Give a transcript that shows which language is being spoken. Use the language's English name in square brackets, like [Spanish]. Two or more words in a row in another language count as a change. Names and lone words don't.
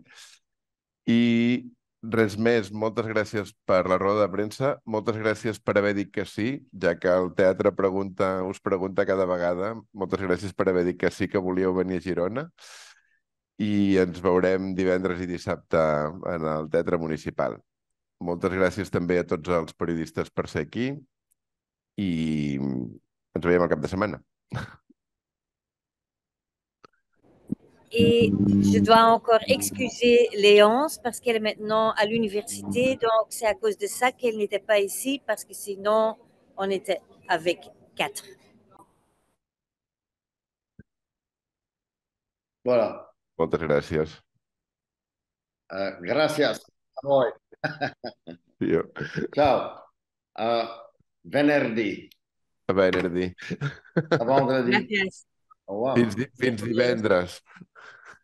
[Catalan] I res més, moltes gràcies per la roda de premsa, moltes gràcies per haver dit que sí, ja que el teatre us pregunta cada vegada. Moltes gràcies per haver dit que sí que volíeu venir a Girona i ens veurem divendres i dissabte en el Teatre Municipal. Moltes gràcies també a tots els periodistes per ser aquí i ens veiem al cap de setmana. [French] Et je dois encore excuser Léonce parce qu'elle est maintenant à l'université. Donc, c'est à cause de ça qu'elle n'était pas ici parce que sinon, on était avec 4. Voilà. [Catalan] Moltes gràcies. [Italian] Gracias. A voi. [Catalan] Jo. [Italian] Ciao. Venerdì. A venerdì. [French] A vendredi. [Catalan] Gràcies. [French] Au revoir. [Catalan] Fins divendres.